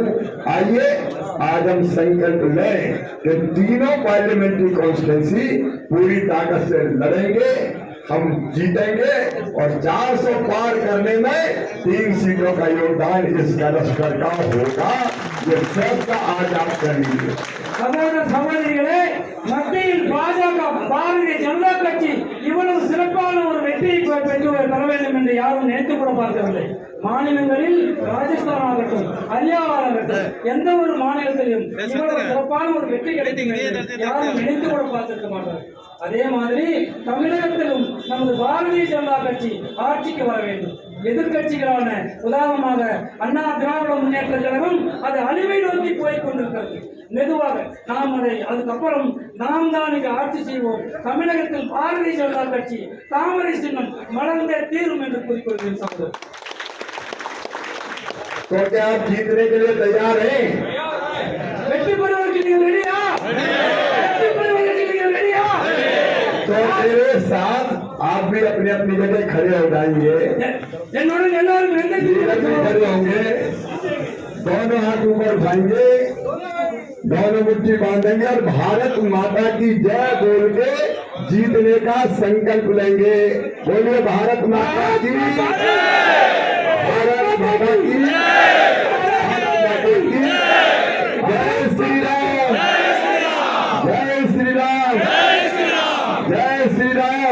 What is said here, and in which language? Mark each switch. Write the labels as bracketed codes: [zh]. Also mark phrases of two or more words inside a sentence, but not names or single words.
[hi] आइए आज हम संकल्प लें कि तीनों [en] parliamentary constituency [hi] पूरी ताकत से लड़ेंगे, हम जीतेंगे और 400 पार करने में 3 सीटों का योगदान इस क्लस्टर का होगा। ये फैसला आज आप कर लीजिए। [ta] சகோதர சகோதரிகளே, மத்தியில் பாஜக பாரதிய ஜனதா கட்சி இவ்வளவு சிறப்பான ஒரு வெற்றியை பெற்று பெற வேண்டும் என்று யாரும் நினைத்து கூட பார்க்கவில்லை. மாநிலங்களில் ராஜஸ்தான் ஆகட்டும், ஹரியானா ஆகட்டும், எந்த ஒரு மாநிலத்திலும் இவ்வளவு சிறப்பான ஒரு வெற்றி கிடைக்கும் என்று யாரும் நினைத்து கூட பார்த்திருக்க மாட்டார்கள். அதே மாதிரி தமிழகத்திலும் நமது பாரதிய ஜனதா கட்சி ஆட்சிக்கு வர வேண்டும். எதிர்கட்சிகளான உதாரணமாக அண்ணா திராவிட முன்னேற்ற கழகம் அது அழிவை நோக்கி போய் கொண்டிருக்கிறது. மெதுவாக நாம் அதுக்கப்புறம் நாம் தான் இங்கு ஆட்சி செய்வோம். தமிழகத்தில் பாரதிய ஜனதா கட்சி தாமரை சின்னம் மலர்ந்தே தீரும் என்று கூறிக்கொள்கிறேன் சகோதரர். [hi] तो क्या आप जीतने के लिए तैयार हैं? [ta] வெற்றி பெறுவதற்கு நீங்கள் ரெடியா? வெற்றி பெறுவதற்கு நீங்கள் ரெடியா? [hi] तो मेरे साथ आप भी अपनी अपनी जगह खड़े हो जाएंगे, [ta] என்னுடன் எல்லாரும் [hi] खड़े होंगे, दोनों हाथ ऊपर उठाएंगे, दोनों मुट्ठी बांधेंगे और भारत माता की जय बोल के जीतने का संकल्प लेंगे। बोलिए भारत माता की, भारत माता की, जय श्री राम, जय श्री राम, जय श्री राम।